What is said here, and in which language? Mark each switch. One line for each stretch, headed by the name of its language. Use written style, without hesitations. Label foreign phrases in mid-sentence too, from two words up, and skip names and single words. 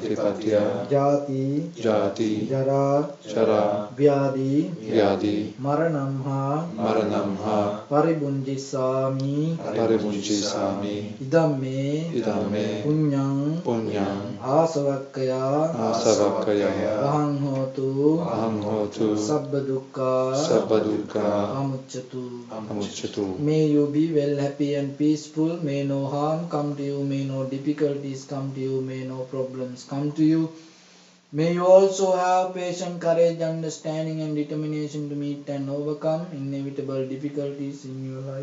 Pali: Jati Jara Vyadi Maranamha Paribunjisami Idame Punyang Asavakkaya Ahang hotu Sabbadukka Amuccatu.
English: May you be well, happy and peaceful. May no harm come to you. May no difficulties come to you. May no problems come to you. May you also have patience, courage, understanding and determination to meet and overcome inevitable difficulties in your life.